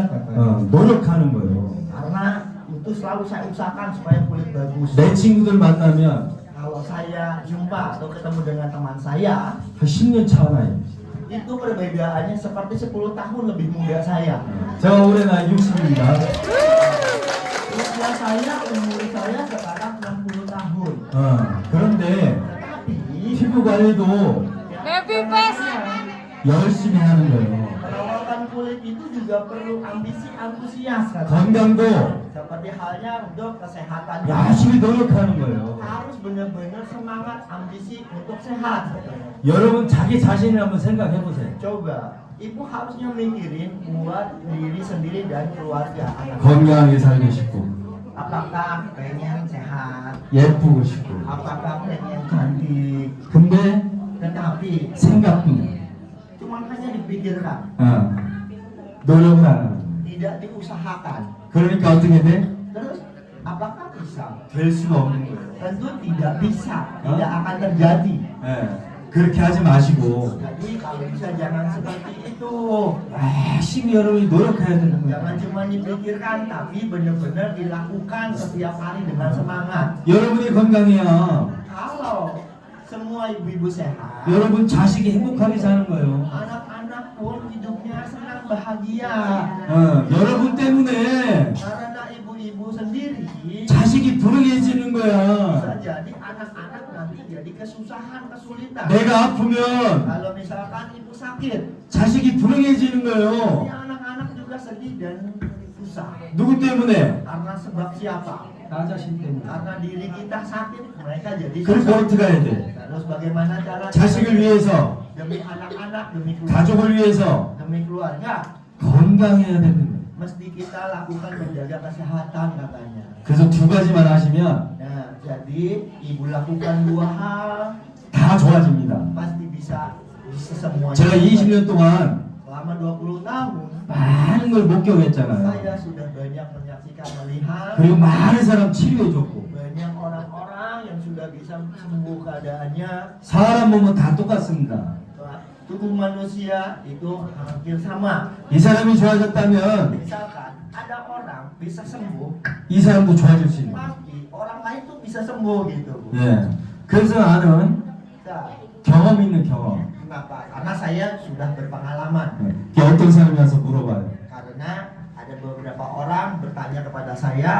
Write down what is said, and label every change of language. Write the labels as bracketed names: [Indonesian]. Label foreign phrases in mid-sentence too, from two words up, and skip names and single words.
[Korean] 노력하는 거예요. [Indonesian] Karena itu selalu saya usahakan supaya kulit bagus. [Korean] 내 친구들 만나면 [Indonesian] Kalau saya jumpa atau ketemu dengan teman saya, [Korean] 한 10년 차 나이. [Indonesian] itu perbedaannya seperti 10 tahun lebih muda saya. [Korean] 제가 올해 나이 60입니다. [Indonesian] Usia saya, umur saya sekarang 60 tahun. [Korean] 그런데 [Indonesian] Tetapi [Korean] 피부 관리도 Happy Fest. 열심히 하는 거예요. [Indonesian] perawatan kulit itu juga perlu ambisi antusias katanya. [Korean] 건강도 [Indonesian] Seperti halnya untuk kesehatan. [Korean] 열심히 노력하는 거예요. [Indonesian] Harus benar-benar semangat ambisi untuk sehat. [Korean] 여러분 자기 자신을 한번 생각해 보세요. [Indonesian] Coba, ibu harusnya mikirin buat diri sendiri dan keluarga anak. [Korean] 건강하게 살고 싶고 [Indonesian] Apakah pengen sehat? [Korean] 예쁘고 싶고. [Indonesian] Apakah pengen cantik? [Korean] 근데 [Indonesian] Tetapi [Korean] 생각도 [Indonesian] cuma hanya dipikirkan, [Korean] 노력을 안 하는. [Indonesian] tidak diusahakan. [Korean] 그러니까 어떻게 돼? [Indonesian] Terus, apakah bisa? [Korean] 될 수가 없는 거예요. [Indonesian] Tentu tidak bisa, tidak akan terjadi. [Korean] 그렇게 하지 마시고 [Indonesian] Jadi kalau bisa jangan seperti itu. [Korean] 열심히 여러분이 노력해야 되는 거예요. [Indonesian] Jangan cuma dipikirkan, tapi benar-benar dilakukan setiap hari dengan semangat. [Korean] 여러분이 건강해야 [Indonesian] Kalau semua ibu-ibu sehat, [Korean] 여러분 자식이 행복하게 사는 거예요. [Indonesian] anak-anak pun hidupnya senang bahagia. [Korean] 여러분 때문에 [Indonesian] Karena ibu ibu-ibu sendiri [Korean] 자식이 불행해지는 [Indonesian] bisa [Korean] 거야. [Indonesian] jadi anak-anak nanti jadi kesusahan, kesulitan. [Korean] 내가 아프면 [Indonesian] Kalau misalkan ibu sakit, [Korean] 자식이 불행해지는 [Indonesian] nanti [Korean] 거예요. [Indonesian] anak-anak juga sedih dan susah. [Korean] 누구 때문에? [Indonesian] Karena sebab siapa? [Korean] 나 자신 때문에. [Indonesian] Karena diri kita sakit, mereka jadi [Korean] 그래서 [Indonesian] susah. [Korean] 어떻게 해야 돼? [Indonesian] Terus bagaimana cara [Korean] 자식을 위해서, [Indonesian] demi anak-anak, demi keluarga, [Korean] 가족을 위해서 [Indonesian] demi keluarga, [Korean] 건강해야 되는 거예요. [Indonesian] mesti kita lakukan menjaga kesehatan katanya. [Korean] 그래서 두 가지만 하시면 [Indonesian] Nah, jadi ibu lakukan 2 hal [Korean] 다 좋아집니다. [Indonesian] pasti bisa semuanya. [Korean] 제가 20년 동안 [Indonesian] Selama 20 tahun [Korean] 많은 걸 목격했잖아요. [Indonesian] saya sudah banyak menyaksikan, melihat [Korean] 그리고 많은 사람 치료해줬고, [Indonesian] banyak orang-orang yang sudah bisa sembuh keadaannya. [Korean] 사람 몸은 다 똑같습니다. [Indonesian] Tubuh manusia itu hampir sama. [Korean] 이 사람이 좋아졌다면 [Indonesian] Misalkan ada orang bisa sembuh, [Korean] 이 사람도 좋아질 수 있는 거예요. [Indonesian] pasti orang lain tuh bisa sembuh gitu. Bu. [Korean] 예. 그래서 나는 [Indonesian] Nah, [Korean] 경험 있는 경험. [Indonesian] kenapa? Karena saya sudah berpengalaman. [Korean] 예. 이게 어떤 사람이 와서 물어봐요. [Indonesian] Karena ada beberapa orang bertanya kepada saya,